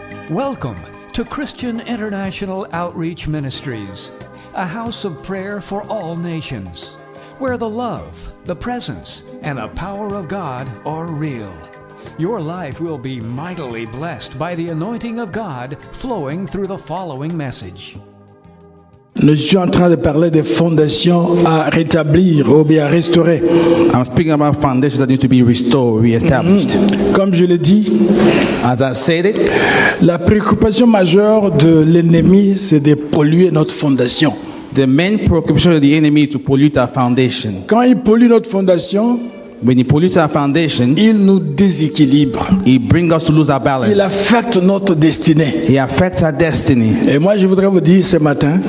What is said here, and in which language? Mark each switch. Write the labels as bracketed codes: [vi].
[en] Welcome to Christian International Outreach Ministries, a house of prayer for all nations, where the love, the presence, and the power of God are real. Your life will be mightily blessed by the anointing of God flowing through the following message. [fr] Nous sommes en train de parler des fondations à rétablir ou bien à restaurer. [en] I'm speaking about foundations that need to be restored, reestablished. [fr] Comme je l'ai dit, [en] As I said it, [fr] la préoccupation majeure de l'ennemi, c'est de polluer notre fondation. [en] the main preoccupation of the enemy is to pollute our foundation. [fr] Quand il pollue notre fondation, [en] When he pollutes our foundation, [fr] il nous déséquilibre. [en] he brings us to lose our [fr] Il [en] balance. [fr] affecte notre destinée. [en] He affects our destiny. [fr] Et moi, je voudrais vous dire ce matin